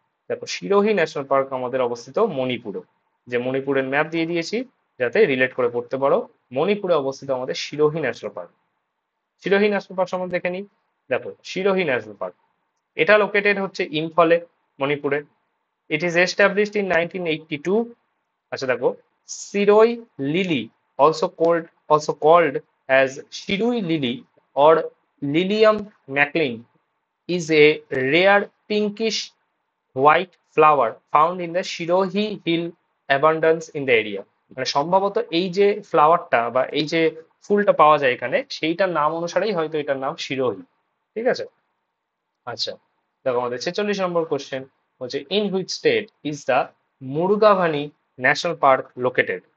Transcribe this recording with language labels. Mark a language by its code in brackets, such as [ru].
[bn] দেখো Sirohi national park আমাদের অবস্থিত মণিপুরে। যে মণিপুরের ম্যাপ দিয়ে দিয়েছি যাতে রিলেট করে পড়তে পারো। মণিপুরে অবস্থিত আমাদের Sirohi national park. Sirohi national park সম্বন্ধে দেখে নিই। দেখো শিরোহি ন্যাশনাল পার্ক, এটা লোকেটেড হচ্ছে ইম্ফলে, মণিপুরে। [en] It is established in 1982। [bn] আচ্ছা দেখো, [en] Shirui lily, also called also called as shirui lily or lilium maclean, is a rare pinkish white flower found in the Shirohi hill abundance in the area। [bn] মানে সম্ভবত এই যে ফ্লাওয়ারটা বা এই যে ফুলটা পাওয়া যায় এখানে, সেইটার নাম অনুসারেই হয়তো এটার নাম শিরোহি। ঠিক আছে, আচ্ছা দেখো আমাদের 46 নম্বর কোশ্চেন হচ্ছে [en] In which state is the Mrugavani national park located?